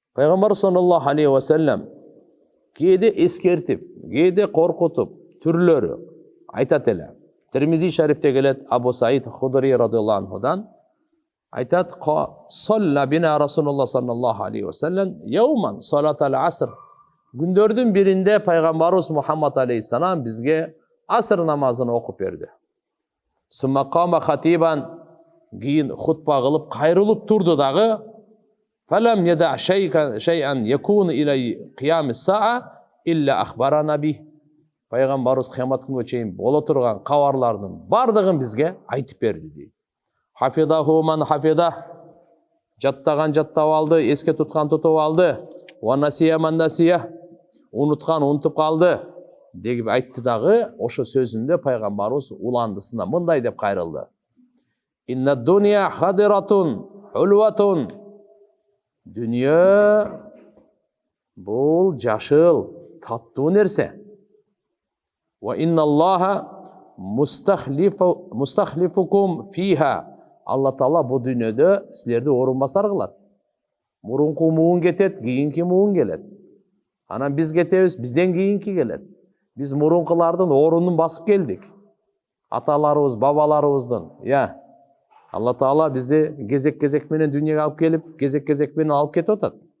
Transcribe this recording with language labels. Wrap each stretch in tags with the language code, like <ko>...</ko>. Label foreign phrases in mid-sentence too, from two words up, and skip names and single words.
<kk>Пайғамбар</kk> <ar>صلى الله عليه وسلم</ar> <kk>кейде ескертіп, кейде қорқытып, түрлері айтады эле.</kk> <ky>Тирмизи шарифте келет Абу Саид Худри</ky> <ar>رضي الله عنه</ar> <ky>айтады:</ky> <ar>"صلى بنا رسول الله صلى الله عليه وسلم يوما صلاة العصر."</ar> <ky>Күндөрдүн биринде пайгамбарыбыз Мухаммад алейхиссалам бизге аср намазын окуп берди.</ky> <ar>ثم قام خطيبا,</ar> <ky>кийин хутба кылып кайрылып турду дагы.</ky> <ar>فلم يدع شيئا يكون إلى قيام الساعة إلا أخبرنا به.</ar> <ky>Пайгамбарыбыз кыямат күнгө чейин боло турган кабарлардын бардыгын бизге айтып берди дейт.</ky> <ar>حفظه من حفظه.</ar> <ky>Жаттаган жаттап алды, эске туткан тутуп алды.</ky> <ar>ونسيه من نسيه.</ar> <ky>Унуткан унутуп калды деп айтты дагы. Ошо сөзүндө пайгамбарыбыз уландысына мындай деп кайрылды:</ky> <ar>إن الدنيا خضرة حلوة.</ar> <ky>Дүние бул жашыл, таттуу нерсе.</ky> <ar>وإن الله مستخلفكم فيها.</ar> <ky>Алла Таала бу дүньөдө силерди орун басар кылат. Мурунку муун кетет, кийинки муун келет. Анан биз кетебиз, бизден кийинки келет. Биз мурункулардын орунун басып келдик. Аталарыбыз, бабаларыбыздын. Алла Таала бизди кезек-кезек менен дүньөгө алып келип, кезек-кезек менен алып кетип атат.</ky>